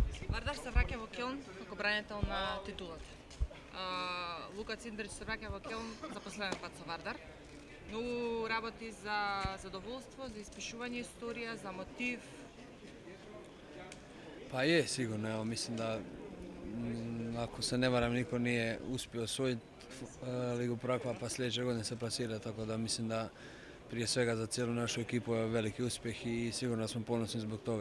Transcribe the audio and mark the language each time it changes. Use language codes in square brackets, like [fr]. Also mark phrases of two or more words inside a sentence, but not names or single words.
[mk] Вардар се враќа во Келн како бранител на титулата. Лука Циндрич се враќа во Келн за последен пат со Вардар. Многу работи за задоволство, за испишување историја, за мотив. [hr] Pa je, sigurno. Evo, mislim da ako se ne varam niko nije uspio osvojiti Ligu prvaka pa sljedeće godine se plasira, tako da mislim da prije svega za cijelu našu ekipu je veliki uspjeh i sigurno smo ponosni zbog toga.